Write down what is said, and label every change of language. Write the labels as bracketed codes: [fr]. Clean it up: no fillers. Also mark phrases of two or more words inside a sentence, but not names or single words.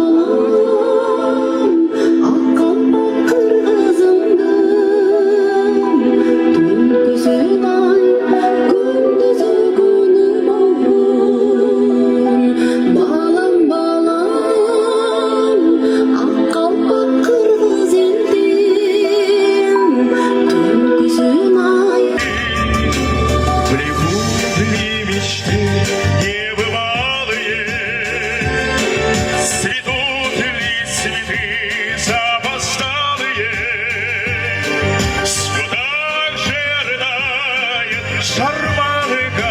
[ky] ак калпак кыргызымдын, түнкүсүн ай күндүзү күнү болгон, балам ак калпак кыргыз элдин, түнкүсүн ай. [ru] Прибудли мечты небывалые, цветут ли цветы запоздалые, все так же рыдает шарманка.